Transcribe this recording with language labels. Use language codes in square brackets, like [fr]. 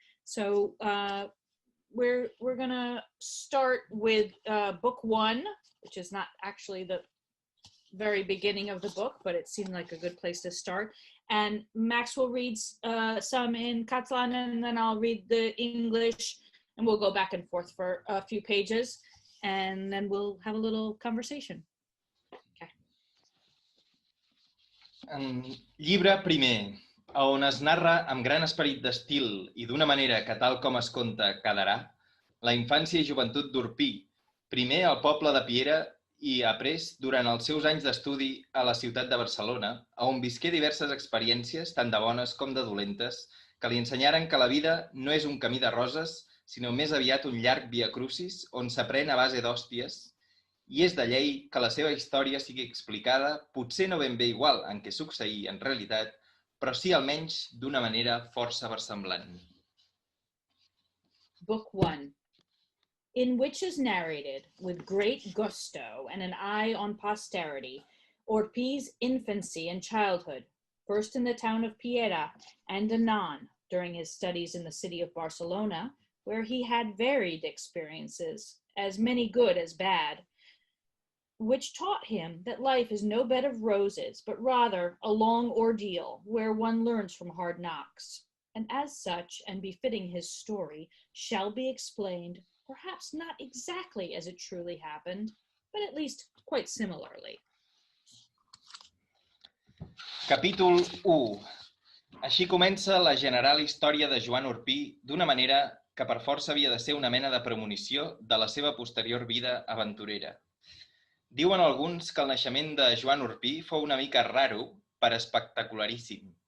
[en] So we're gonna start with book one, which is not actually the very beginning of the book, but it seemed like a good place to start. And Max will read some in Catalan, and then I'll read the English, and we'll go back and forth for a few pages, and then we'll have a little conversation. Okay. [ca] Llibre primer, on es narra amb gran esperit d'estil i d'una manera que tal com es conta quedarà, la infància i joventut d'Orpí, primer al poble de Piera i après durant els seus anys d'estudi a la ciutat de Barcelona, on visqué diverses experiències, tant de bones com de dolentes, que li ensenyaren que la vida no és un camí de roses, sinó més aviat un llarg viacrucis on s'aprèn a base d'hòsties, i és de llei que la seva història sigui explicada, potser no ben bé igual en què succeí en realitat, però sí almenys d'una manera força versemblant. [en] Book 1, in which is narrated with great gusto and an eye on posterity, Orpí's infancy and childhood, first in the town of Piera and anon during his studies in the city of Barcelona, where he had varied experiences, as many good as bad, which taught him that life is no bed of roses, but rather a long ordeal where one learns from hard knocks, and as such, and befitting his story, shall be explained, perhaps not exactly as it truly happened, but at least quite similarly. [ca] Capítol 1. Així comença la general història de Joan Orpí d'una manera que per força havia de ser una mena de premonició de la seva posterior vida aventurera. Diuen alguns que el naixement de Joan Orpí fou una mica raro per espectacularíssim.